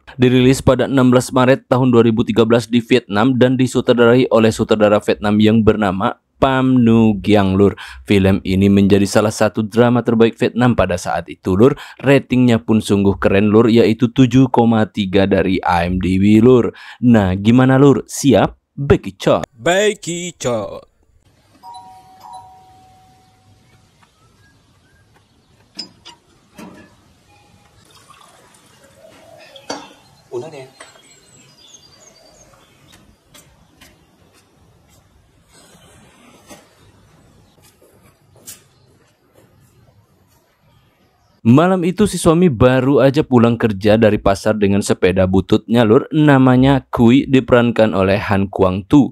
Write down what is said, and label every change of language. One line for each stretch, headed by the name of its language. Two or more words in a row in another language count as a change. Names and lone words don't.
Indonesian: Dirilis pada 16 Maret tahun 2013 di Vietnam dan disutradarai oleh sutradara Vietnam yang bernama Pham Nhu Giang lur. Film ini menjadi salah satu drama terbaik Vietnam pada saat itu lur. Ratingnya pun sungguh keren lur, yaitu 7,3 dari IMDb lur. Nah gimana lur, siap? Bekicot. Bekicot.
Vietnamese: Uống nước đi em.
Indonesian: Malam itu si suami baru aja pulang kerja dari pasar dengan sepeda bututnya lur, namanya Kui, diperankan oleh Han Kwang Tu.